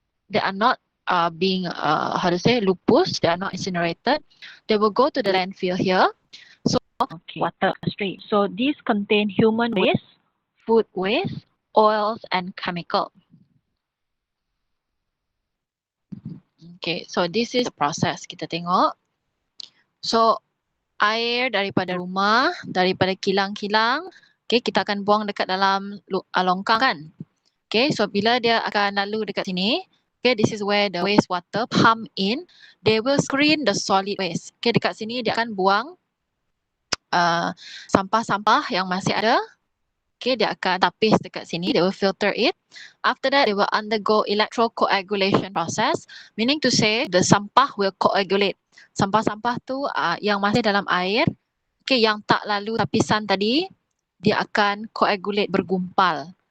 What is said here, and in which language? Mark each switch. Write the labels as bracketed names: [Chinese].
[English] they are not being lupus, they are not incinerated, they will go to the landfill here. So water stream. So these contain human waste, food waste, oils and chemical. Okay, so this is the process. [Malay] Kita tengok. So air daripada rumah, daripada kilang-kilang, okay, kita akan buang dekat dalam longkang kan. [English] Okay, so [Malay] bila dia akan lalu dekat sini, [English] okay, this is where the wastewater pump in. They will screen the solid waste. [Malay] Okay, dekat sini dia akan buang sampah-sampah yang masih ada. Okay, dia akan tapis dekat sini. [English] They will filter it. After that, they will undergo electrocoagulation process, meaning to say the sampah will coagulate. [Malay] Sampah-sampah tu yang masih dalam air, okay, yang tak lalu tapisan tadi, dia akan coagulate, bergumpal.